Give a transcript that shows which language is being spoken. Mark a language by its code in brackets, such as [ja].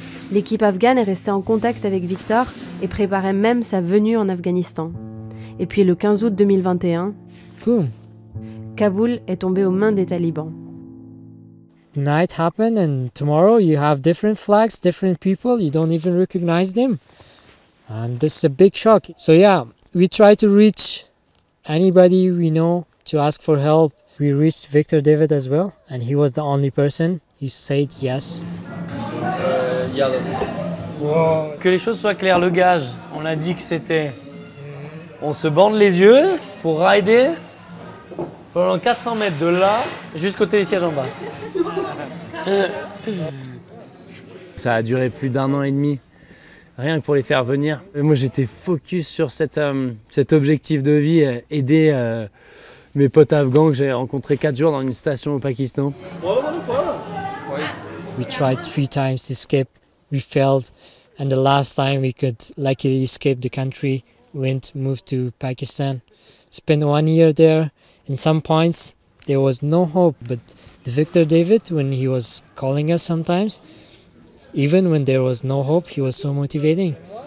[fr] L'équipe afghane est restée en contact avec Victor et préparait même sa venue en Afghanistan. Et puis le 15 août 2021, Boom. Kaboul est tombé aux mains des talibans. [en] The night happened and tomorrow you have different flags, different people, you don't even recognize them. And this is a big shock. So yeah, we try to reach anybody we know to ask for help. We reached Victor David as well, and he was the only person who said yes. Wow. [fr] Que les choses soient claires, le gage, on a dit que c'était... On se bande les yeux pour rider pendant 400 mètres de là jusqu'au télésiège en bas. Ça a duré plus d'1 an et demi, rien que pour les faire venir. Et moi j'étais focus sur cet objectif de vie, aider mes potes afghans que j'ai rencontrés 4 jours dans une station au Pakistan. [en] We tried 3 times to escape, we failed, and the last time we could luckily escape the country, moved to Pakistan, spent 1 year there. In some points there was no hope, but Victor David, when he was calling us sometimes, even when there was no hope, he was so motivating.